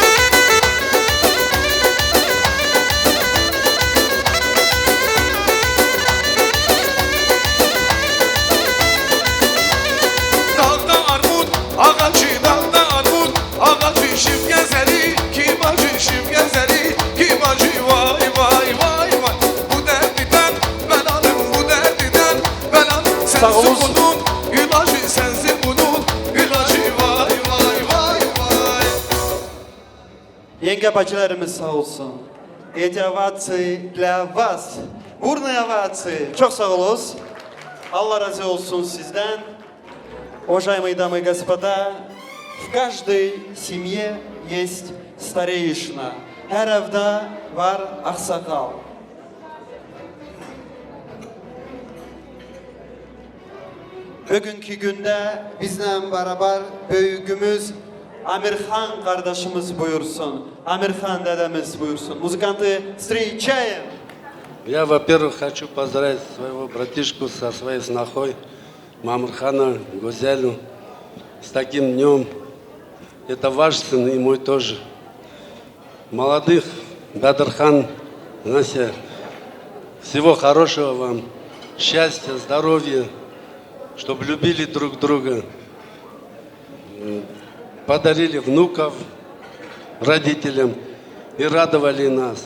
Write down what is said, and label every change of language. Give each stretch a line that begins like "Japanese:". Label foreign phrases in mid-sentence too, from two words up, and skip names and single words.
Turkish: Dağda armut ağacı dağda armut Ağacı şif gezeri kim acı şif gezeri Kim acı vay vay vay vay Bu derdiden ben alım bu derdiden ben alım Sağ olun. Sensin bunun ilacı sensin bunun ilacı vay vay vay vay Yenge bacılarımız sağ olsun.
Russian: Эти овации для вас. Бурные овации.
Turkish: Çok sağ olun. Allah razı olsun sizden.
Russian: Уважаемые дамы и господа, в каждой семье есть старейшина.
Turkish: Her evde var aksakal. Bugünkü günde bizle beraber büyüğümüz Amirhan kardeşimiz buyursun. Amirhan dedemiz buyursun.
Russian: Muzikantı встречаем. Я, во-первых, хочу поздравить своего братишку со своей снохой, Мамырхана Гузелю, с таким днем. Это ваш сын и мой тоже. Молодых, Бадрхан, Нася, всего хорошего вам, счастья, здоровья, чтобы любили друг друга, подарили внуков родителям и радовали нас.